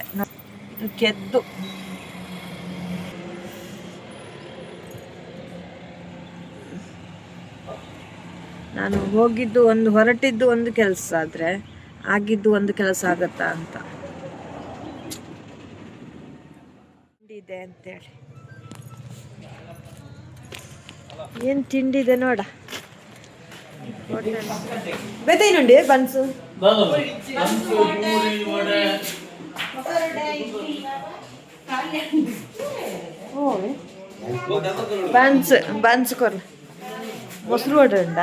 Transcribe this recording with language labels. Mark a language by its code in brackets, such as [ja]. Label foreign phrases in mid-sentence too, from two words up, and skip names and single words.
[kn] ಇದು ಕೆದ್ದು ನಾನು ಹೋಗಿದ್ದು ಒಂದು, ಹೊರಟಿದ್ದು ಒಂದು ಕೆಲಸ ಆದರೆ ಆಗಿದ್ದು ಒಂದು ಕೆಲಸ ಆಗತ್ತಾ ಅಂತ ಇದೆ ಅಂತೇಳಿ. ಏನು ತಿಂಡಿದೆ ನೋಡ. [tcy] ಬೆದೈನುಂಡಿ ಬನ್ಸು, ಬನ್ಸ್ ಕೊರ ಮೊಸರು ವಡೆ ಉಂಡಾ?